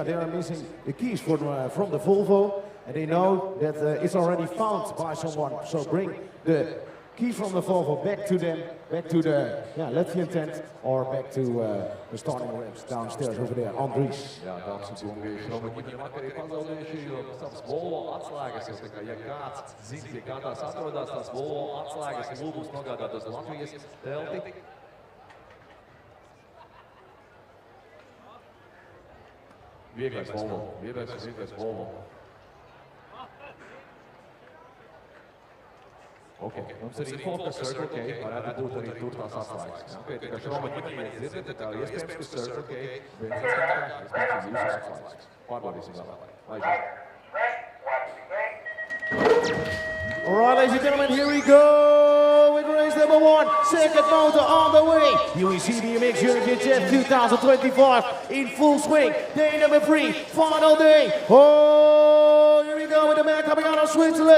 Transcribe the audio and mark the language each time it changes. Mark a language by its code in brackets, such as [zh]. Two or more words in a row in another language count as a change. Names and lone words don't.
[en] They are missing the keys from the Volvo, and they know that it's already found by someone. So bring the key from the Volvo back to them, back to the Latvian tent, or back to the starting ramps downstairs over there. Andries. [lv] Jā, dāmas un kungi, šobrīd ģimeņu vakarī pazaudējuši savas Volvo atslēgas, jo tā kā, ja kāds zina, pie kā tās atrodas, tās Volvo atslēgas un lūgums nogādāt uz Latvijas telti. Vieglais Volvo, vieglais Volvo. Ok, mums ir info, ka Circle K varētu būt arī tur tās atslēgas. Jā, pēc kā Šroma ģimeņi dzirdat, tā iespējams, ka Circle K benzīnskatā, iespējams, ir jūsu atslēgas. Pārbaudīsim vēl. Laižam. [en] All right, ladies and gentlemen, here we go with race number 1. Second motor on the way. UEC BMX EUROPEAN Championship 2025 in full swing. Day number 3, final day. Oh, here we go with the man coming out of Switzerland.